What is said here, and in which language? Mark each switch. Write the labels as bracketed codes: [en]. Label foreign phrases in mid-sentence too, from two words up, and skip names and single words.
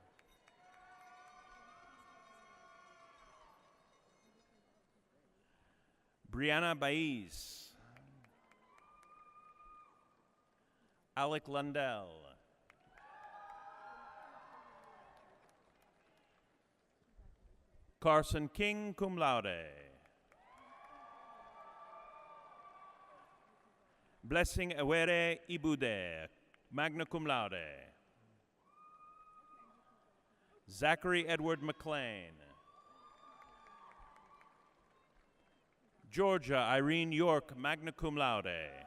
[en] Brianna Baez. Alec Lundell. Carson King, [la] cum laude. [en] Blessing Ewere Ibude, [la] magna cum laude. [en] Zachary Edward McLean. Georgia Irene York, [la] magna cum laude.